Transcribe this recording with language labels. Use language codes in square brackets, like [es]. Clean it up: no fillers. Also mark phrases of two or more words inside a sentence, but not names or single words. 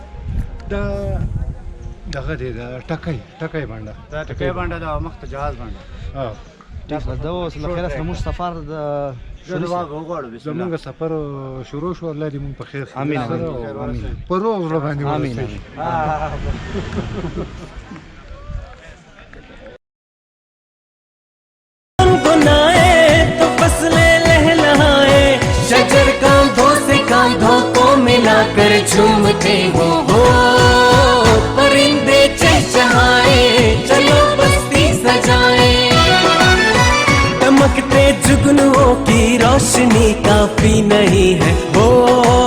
[ps] دا دغه دی دا ټکۍ باندې دا ټکۍ بانډه ده او مخ ته جهاز باندې دا اوس له خیره سره موږ سفر د زمونږ سفر شروع شو الله دې مونږ په خیر امين په روغ زړه باندې امين [ur] تو فصلیں لہلہائیں شجر کاندھوں سے کاندھوں کو ملا کر جھومتے ہوں پرندے چہچہائیں چلو بستی سجائیں چمکتے جگنوؤں کی روشنی کافی نہیں ہے